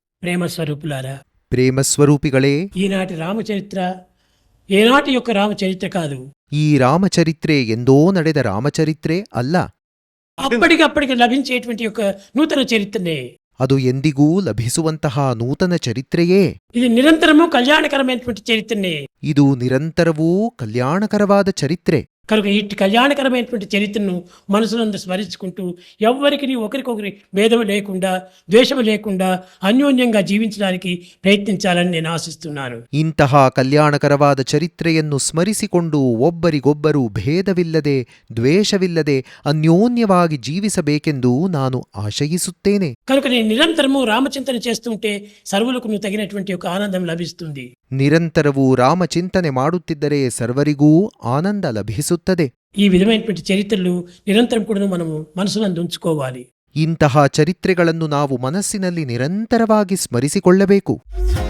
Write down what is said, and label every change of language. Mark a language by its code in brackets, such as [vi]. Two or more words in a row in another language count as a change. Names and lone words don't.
[te] ప్రేమ స్వరూపులారా, [kn] ప్రేమస్వరూపిಗಳೇ, [te] ఈనాటి రామచరిత్ర ఏనాటి యొక్క రామచరిత్ర కాదు. [kn] ಈ ರಾಮಚರಿತ್ರೆ ಎಂದೋ ನಡೆದ ರಾಮಚರಿತ್ರೆ ಅಲ್ಲ. [te] అప్పటికప్పటికి లభించేటువంటి యొక్క నూతన చరిత్రనే. [kn] ಅದು ಎಂದಿಗೂ ಲಭಿಸುವಂತಹ ನೂತನ ಚರಿತ್ರೆಯೇ. [te] ఇది నిరంతరము కళ్యాణకరమైనటువంటి చరిత్రనే. [kn] ಇದು ನಿರಂತರವೂ ಕಲ್ಯಾಣಕರವಾದ ಚರಿತ್ರೆ. [te] కనుక ఇట్టి కళ్యాణకరమైనటువంటి చరిత్రను మనసునందు స్మరించుకుంటూ ఎవ్వరికి ఒకరికొకరి భేదము లేకుండా, ద్వేషము లేకుండా అన్యోన్యంగా జీవించడానికి ప్రయత్నించాలని నేను ఆశిస్తున్నాను. [kn] ಇಂತಹ ಕಲ್ಯಾಣಕರವಾದ ಚರಿತ್ರೆಯನ್ನು ಸ್ಮರಿಸಿಕೊಂಡು ಒಬ್ಬರಿಗೊಬ್ಬರು ಭೇದವಿಲ್ಲದೆ, ದ್ವೇಷವಿಲ್ಲದೆ ಅನ್ಯೋನ್ಯವಾಗಿ ಜೀವಿಸಬೇಕೆಂದು ನಾನು ಆಶಯಿಸುತ್ತೇನೆ. [te] కనుక నేను నిరంతరము రామచింతన చేస్తుంటే సర్వులకు తగినటువంటి ఒక ఆనందం లభిస్తుంది. [kn] ನಿರಂತರವೂ ರಾಮಚಿಂತನೆ ಮಾಡುತ್ತಿದ್ದರೆ ಸರ್ವರಿಗೂ ಆನಂದ ಲಭಿಸುತ್ತದೆ. [te] ఈ విధమైనటువంటి చరిత్రలు నిరంతరం కూడా మనము మనసునందు ఉంచుకోవాలి. [kn] ಇಂತಹ ಚರಿತ್ರೆಗಳನ್ನು ನಾವು ಮನಸ್ಸಿನಲ್ಲಿ ನಿರಂತರವಾಗಿ ಸ್ಮರಿಸಿಕೊಳ್ಳಬೇಕು.